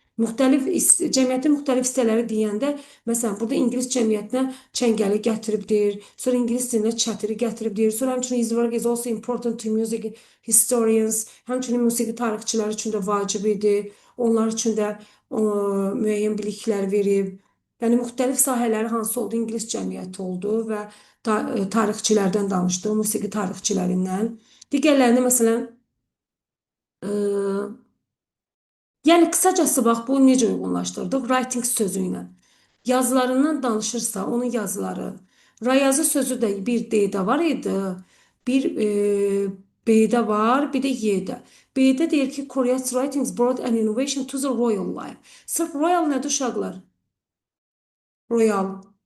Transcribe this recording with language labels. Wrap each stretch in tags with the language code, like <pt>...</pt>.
<az>Cəmiyyətin müxtəlif hissələri deyəndə, məsələn, burada İngilis cəmiyyətinə çəngəli gətiribdir, sonra İngilis dilinə çətiri gətiribdir, sonra həmçinin</az> <en>his work is also important to music historians,</en> <az>həmçinin musiqi tarixçiləri üçün də vacib idi, onlar üçün də müəyyən biliklər verib. Yəni, müxtəlif sahələri hansı oldu? İngilis cəmiyyəti oldu və tarixçilərdən danışdı, musiqi tarixçilərindən. Digərlərini, məsələn, yəni, qısacası, bax, bu necə uyğunlaşdırdıq? Writing sözü ilə. Yazılarından danışırsa, onun yazıları. Rayazı sözü də bir D-də var idi, bir B-də var, bir də Y-də. B-də deyir ki,</az> <en>Korea's writings brought an innovation to the royal life.</en> <az>Sırf royal nədir uşaqlar? Royal.</az>